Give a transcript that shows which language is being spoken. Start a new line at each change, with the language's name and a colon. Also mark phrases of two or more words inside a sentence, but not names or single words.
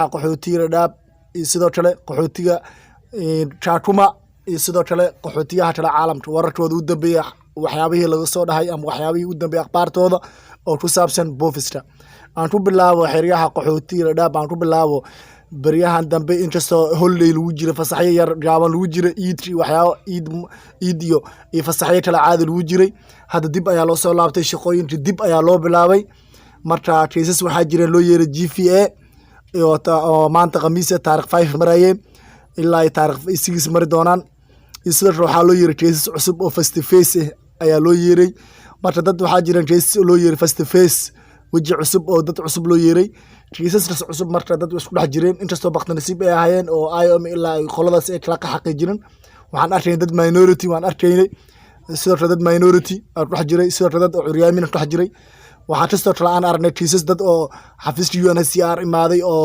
Somali: qaxootiga dhaab iyo sidoo kale qaxootiga Kakuma iyo sidoo kale qaxootiyaha kale caalamka wararkooda u dambeeya waxyaabihii laga soo dhahay ama waxyaabihii u dambeeya akhbaartooda oo ku saabsan boofista aan ku bilaabo xeryaha qaxootiga dhaab aan ku bilaabo baryahan dambe inkastoo holiday lagu jiro fasaxyo yar gaaban lagu jiro waxyaabo iid iyo fasaxyo kale caadi lagu jiray hadda dib ayaa loo soo laabtay shaqooyinka dib ayaa loo bilaabay marka cases waxaa jireen loo yeeray GFA oo maanta khamiis taariikh 5 marayeen ilaa taariikh 6 mari doonaan sidoo kale waxaa loo yeeray cases cusub oo
English: face to face
Somali: ayaa loo yeeray marka dad waxaa jireen cases loo yeeray
English: face to face
Somali: waji cusub oo dad cusub loo yeeray cases cusub marka dad isku dhex jireen inkastoo baqta nasiib ay ahaayeen oo IOM ilaa qoladaas ay kala xaqiijin waxaan arkaynay dad minority waan arkaynay sidoo kale dad minority oo dhex jiray sidoo kale dad curyaamin dhex jiray waxaan sidoo kale aan aragnay cases dad oo xafiiska UNHCR imaaday